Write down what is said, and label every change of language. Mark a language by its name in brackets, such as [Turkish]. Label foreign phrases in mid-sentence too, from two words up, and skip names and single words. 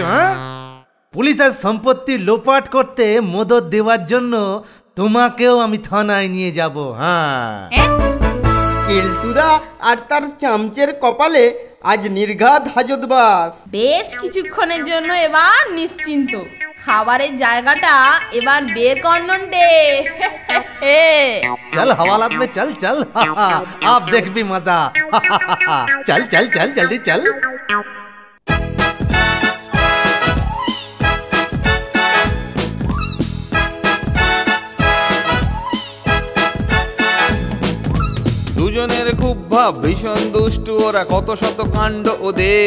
[Bangla] হ্যাঁ, পুলিশের সম্পত্তি লোপাট করতে মদত দেওয়ার জন্য তোমাকেও আমি থানায় নিয়ে যাব। হ্যাঁ, কেলটুদা আর তার চামচের কপালে আজ নির্ঘাত হাজতবাস। বেশ কিছুক্ষণের জন্য এবার নিশ্চিন্ত। খাবারের জায়গাটা এবার বের কর নন্টে। [Hindi] चल हवालात में चल चल। आप देख भी मजा। चल चल चल जल्दी चल। [Bangla] দুজনের খুব ভাব, ভীষণ দুষ্টু ওরা, কত শত কাণ্ড ওদের।